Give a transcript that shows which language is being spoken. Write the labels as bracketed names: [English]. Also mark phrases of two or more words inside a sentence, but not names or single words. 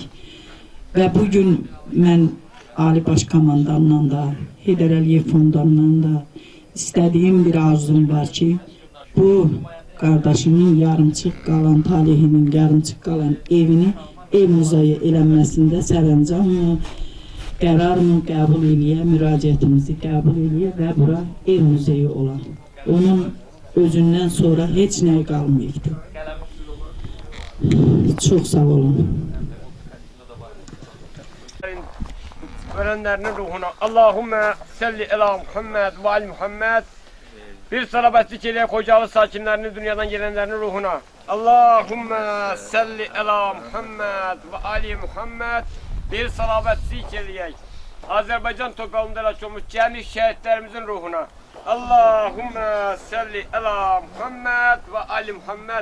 [Azerbaijani] Və bugün mən Ali Baş Komandanla da, Heydər Əliyev Fondundan da istədiyim bir arzum var ki, bu qardaşımın yarımçıq qalan, talihinin yarımçıq qalan evini ev muzeyi eləməsində sərəncamla qərarımı qəbul eləyə, müraciətimizi qəbul eləyə və bura ev muzeyi olan. Onun özündən sonra heç nəyi qalmayıqdır. Çox sağ olun. [Turkish] Ölenlerinin ruhuna [Arabic] اللهم صل على محمد و آل محمد. [Turkish] Bir salavatçı çeliğe Xocalı sakinlerinin dünyadan gelenlerinin ruhuna [Arabic] اللهم صل على محمد و آل محمد. [Turkish] Bir salavatçı çeliğe Azerbaycan toprağında açılmış cemi şehitlerimizin ruhuna [Arabic] اللهم صل على محمد و آل محمد.